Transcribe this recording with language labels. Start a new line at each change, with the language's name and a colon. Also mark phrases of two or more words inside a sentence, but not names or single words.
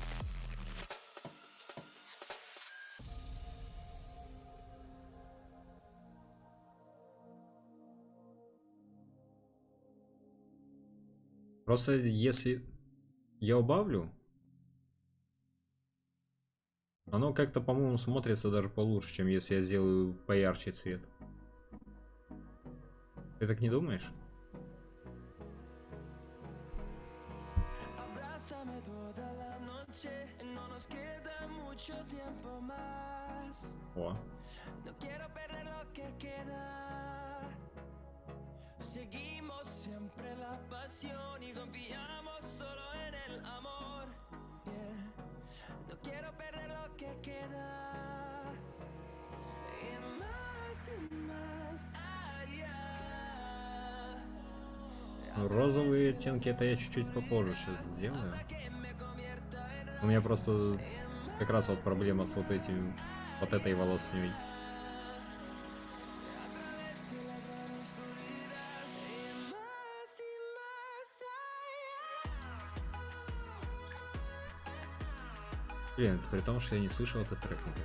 Russian: Просто если я убавлю, оно как-то, по-моему, смотрится даже получше, чем если я сделаю поярче цвет. Ты так не думаешь?
Spanish: Abrázame toda la noche, no nos queda mucho tiempo más. О. No quiero perder lo que queda. Seguimos siempre la pasión y confiamos solo en el amor. Yeah. No quiero perder lo que queda. Y más allá.
Russian: Розовые оттенки это я чуть-чуть попозже сейчас сделаю. У меня просто как раз вот проблема с вот этим, вот этой волосней. Блин, при том, что я не слышал этот трек никак.